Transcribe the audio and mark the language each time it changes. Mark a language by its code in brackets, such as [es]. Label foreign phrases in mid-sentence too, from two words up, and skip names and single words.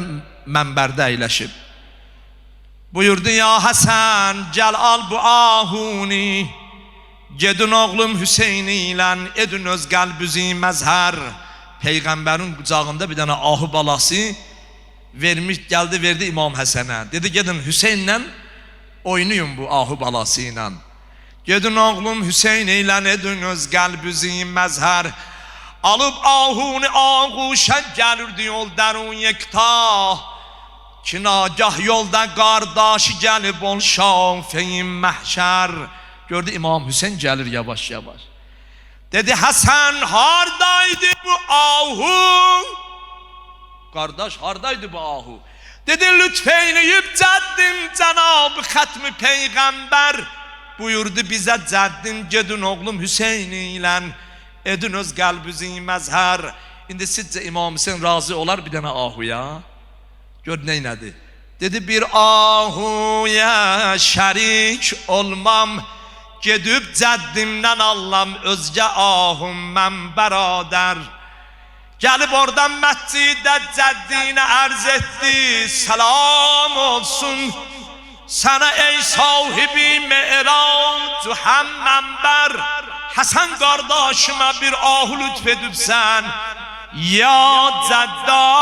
[az] mənbərdə əyləşib Buyurdu ya Həsən Gəl al bu ahuni Gedin oğlum Hüseyni ilə Edin öz qəlbüzi məzhər Peyğəmbərin qucağında bir dənə ahı balası Vermiş gəldi verdi İmam Həsənə Dedi gedin Hüseynlə Oynayın bu ahı balası ilə Gedin oğlum Hüseyni ilə Edin öz qəlbüzi məzhər [tr] Alıp ahuni ağuşa gelirdi yol derun yekta Ki nagah yolda kardeşi gelip ol şafeyin mahşer Gördü İmam Hüseyin gelir yavaş yavaş Dedi Hasan hardaydı bu ahu Kardeş hardaydı bu ahu Dedi lütfeyleyip ceddim Cenab-ı Hatmi Peygamber Buyurdu bize ceddim [az] Gedin oğlum Hüseyin ile Edin öz qəlbüzi məzhər İndi sizcə İmam Hüseyin razı olar bir dənə ahuya Gör neynədi Dedi bir ahuya şərik olmam Gedib cəddimdən allam Özgə ahum mən bərədər Gəlib oradan məscidə cəddinə ərz etdi Salam olsun Sənə ey sahibi Me'rac həm mənbər [tr] Hasan kardeşime bir ahu [az] lütfedibsen Ya Cədda